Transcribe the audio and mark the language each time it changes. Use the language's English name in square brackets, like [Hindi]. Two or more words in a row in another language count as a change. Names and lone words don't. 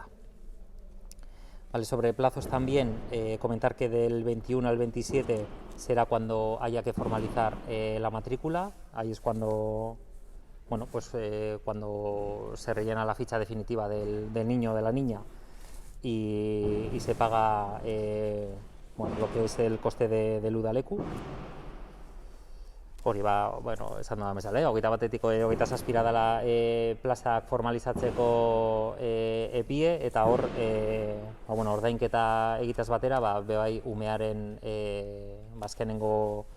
[Spanish] Vale, sobre plazos también, comentar que del 21 al 27 será cuando haya que formalizar la matrícula. Ahí es cuando cuando se rellena la ficha definitiva del niño o de la niña y se paga lo que es el coste del udaleku. [Basque] Hori esan da bezala, 27 dela plazak formalizatzeko epie, eta hor ordainketa egitaz batera, bebai umearen azkenengo